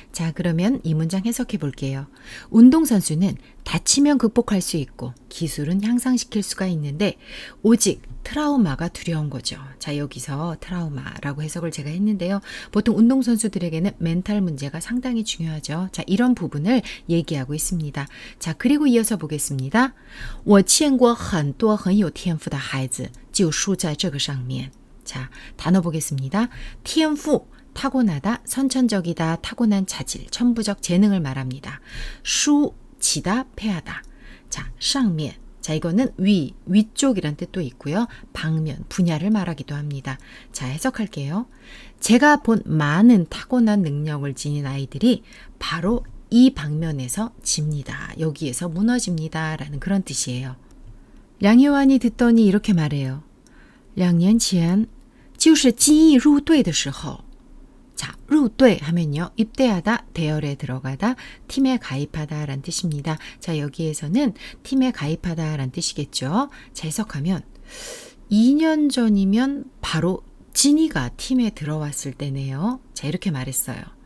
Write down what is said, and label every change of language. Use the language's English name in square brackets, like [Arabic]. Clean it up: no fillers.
[Korean] 자, 그러면 이 문장 해석해 볼게요. 운동선수는 다치면 극복할 수 있고 기술은 향상시킬 수가 있는데 오직 트라우마가 두려운 거죠. 자, 여기서 트라우마라고 해석을 제가 했는데요. 보통 운동선수들에게는 멘탈 문제가 상당히 중요하죠. 자, 이런 부분을 얘기하고 있습니다. 자, 그리고 이어서 보겠습니다. [Chinese] 我见过很多很有天赋的孩子就输在这个上面. [Korean] 자, 단어 보겠습니다. 天赋 타고나다, 선천적이다, 타고난 자질, 천부적 재능을 말합니다. 수, 지다, 패하다. 자, 上面 자, 이거는 위쪽이란 뜻도 있고요. 방면, 분야를 말하기도 합니다. 자, 해석할게요. 제가 본 많은 타고난 능력을 지닌 아이들이 바로 이 방면에서 집니다. 여기에서 무너집니다. 라는 그런 뜻이에요. 량효환이 듣더니 이렇게 말해요. [Chinese] 2年前就是金毅入队的时候. [Korean] 자, 入队 하면요. 입대하다, 대열에 들어가다, 팀에 가입하다 란 뜻입니다. 자, 여기에서는 팀에 가입하다 란 뜻이겠죠. 자, 해석하면 2년 전이면 바로 진이가 팀에 들어왔을 때네요. 자, 이렇게 말했어요.